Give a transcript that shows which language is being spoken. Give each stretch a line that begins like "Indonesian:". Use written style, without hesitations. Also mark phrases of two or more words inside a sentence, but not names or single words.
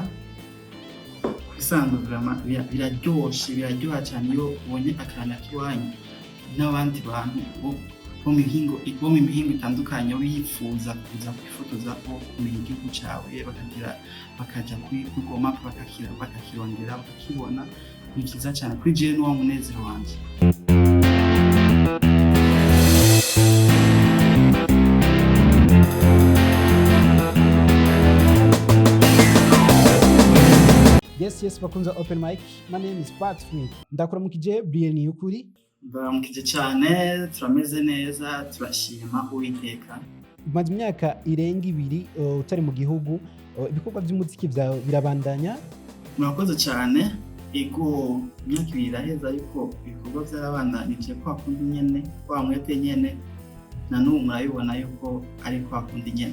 Rundi: Bisanzwe biraryoha cyane iyo ubonye akaranda k'iwanyu n'abandi bantu bo mu mihingo itandukanye bifuza kuza kwifotoza ko kumenya igihugu cawe, bakaja kuri Google Map bakakirondera bakakibona. Ni kiza cyane kuri jewe n'uwo munezero wanje.
English: Yes, bakunza open mic. My name is Bati.
Rundi: Ndakuramukije Bryere Niyukuri. Baramukije cyane, turameze neza, turashima Uwiteka. Umaze imyaka irenga 2 utari mu gihugu, ibikorwa by'umuziki byawe birabandanya? Murakoze cyane. Ego myaka ibiri iraheze ariko ibikorwa byarabandanije kwa kundi nyene kwa mwete nyene na n'ubu murabibona yuko ari kwa kundi nyene.